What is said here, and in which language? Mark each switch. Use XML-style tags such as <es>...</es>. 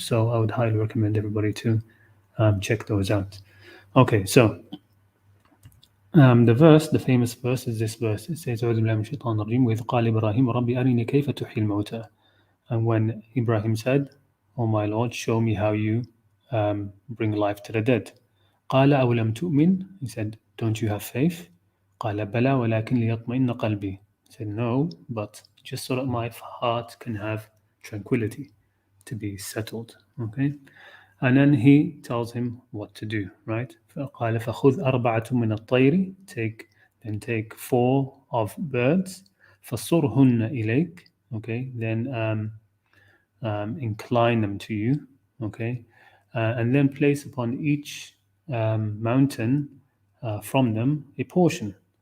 <en>So I would highly recommend everybody to check those out. Okay, so the famous verse is this verse. It says,</en> <ar>"أعوذ بالله من الشيطان الرجيم وإذ قال إبراهيم ربي أرني كيف تحيي الموتى."</ar> <en>And when Ibrahim said, "Oh my Lord, show me how you bring life to the dead."</en> <ar>قال أولم تؤمن?</ar> <en>He said, "Don't you have faith?"</en> <ar>قال بلى ولكن ليطمئن قلبي.</ar> <en>He said, "No, but just so that my heart can have tranquility, to be settled." Okay. And then he tells him what to do, right?</en> <ar>فقال فخذ أربعة من الطير,</ar> <en>take 4 of birds,</en> <ar>فصرهن إليك,</ar> <en>okay, then incline them to you, okay, and then place upon each mountain from them a portion.</en>